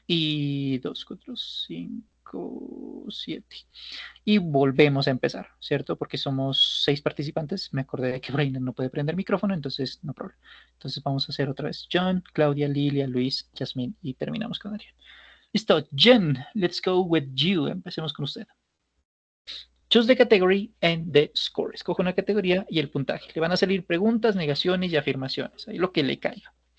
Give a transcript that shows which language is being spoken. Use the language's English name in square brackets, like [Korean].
[Spanish] Y 2, 4, 5, 7. Y volvemos a empezar, ¿cierto? Porque somos 6 participantes. Me acordé de que Brainer no puede prender micrófono, entonces no problema. Entonces vamos a hacer otra vez John, Claudia, Lilia, Luis, Yasmín y terminamos con Adrián. [English] Listo, Jen, let's go with you. [Spanish] Empecemos con usted. [English] Choose the category and the score. [Spanish] Escoge una categoría y el puntaje. Le van a salir preguntas, negaciones y afirmaciones. Ahí lo que le caiga.